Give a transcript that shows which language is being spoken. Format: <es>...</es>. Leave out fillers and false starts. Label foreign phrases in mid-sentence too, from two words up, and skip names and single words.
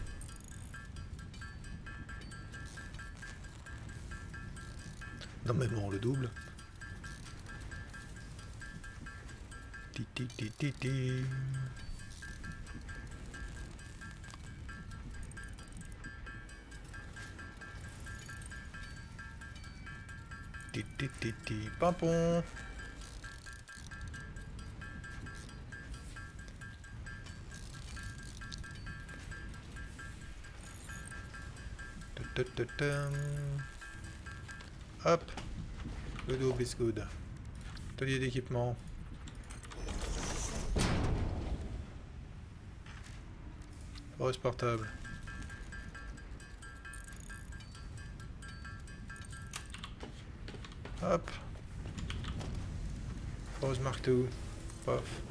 <fr>Non mais bon, le double. Ti ti ti ti ti. Ti ti ti ti. Pimpon. Hop. Le double</fr> <en>is good.</en> <fr>Atelier d'équipement. Forest portable. Hop. Forest Mark II. Paf.</fr>